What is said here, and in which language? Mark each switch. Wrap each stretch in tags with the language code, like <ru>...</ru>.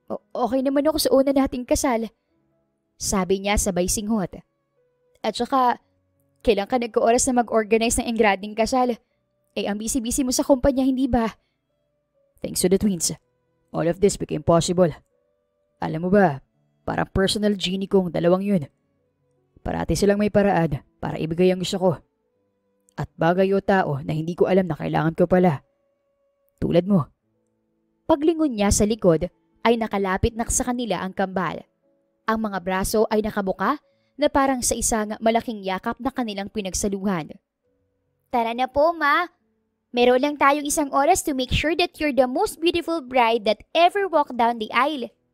<tl>Okay naman ako sa una nating kasal. Sabi niya sabay singhot. At saka, kailan ka nagka-oras na mag-organize ng engrading kasal? Ang busy-busy mo sa kumpanya, hindi ba?</tl> <en>Thanks to the twins, all of this became possible.</en> <tl>Alam mo ba, parang personal genie kong dalawang yun. Parati silang may paraan para ibigay ang gusto ko. At bagay o tao na hindi ko alam na kailangan ko pala. Tulad mo. Paglingon niya sa likod ay nakalapit na sa kanila ang kambal. Ang mga braso ay nakabuka na parang sa isang malaking yakap na kanilang pinagsaluhan. Tara na po, Ma. Meron lang tayong isang oras</tl> <en>to make sure that you're the most beautiful bride that ever walked down the aisle.</en>